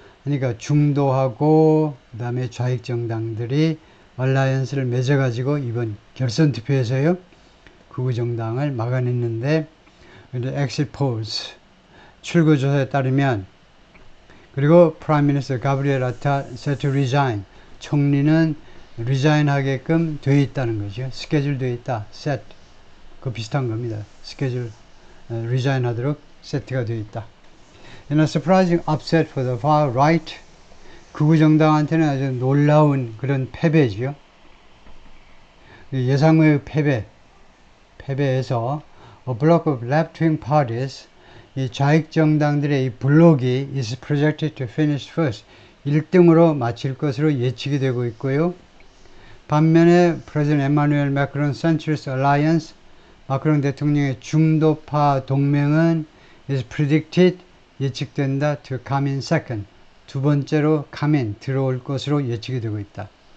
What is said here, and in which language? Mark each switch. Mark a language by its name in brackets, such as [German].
[Korean] 그러니까 중도하고 그 다음에 좌익 정당들이 얼라이언스를 맺어가지고 이번 결선 투표에서요 극우 정당을 막아냈는데 exit polls 출구조사에 따르면 그리고 [English] Prime Minister Gabriel Attal set to resign [Korean] 총리는 resign 하게끔 되어 있다는 거죠. 스케줄 되어 있다. set. 그 비슷한 겁니다. 스케줄 resign 하도록 세트가 되어 있다. [English] In a surprising upset for the far right, [Korean] 극우 정당한테는 아주 놀라운 그런 패배죠. 예상외의 패배에서 [English] a block of left-wing parties, [Korean] 이 좌익 정당들의 이 블록이 [English] is projected to finish first, [Korean] 1등으로 마칠 것으로 예측이 되고 있고요. 반면에 프레지던트 에마누엘 마크론 센트리스트 얼라이언스, 마크론 대통령의 중도파 동맹은 [English] is predicted, [Korean] 예측된다 [English] to come in second, [Korean] 두 번째로 come in, 들어올 것으로 예측이 되고 있다.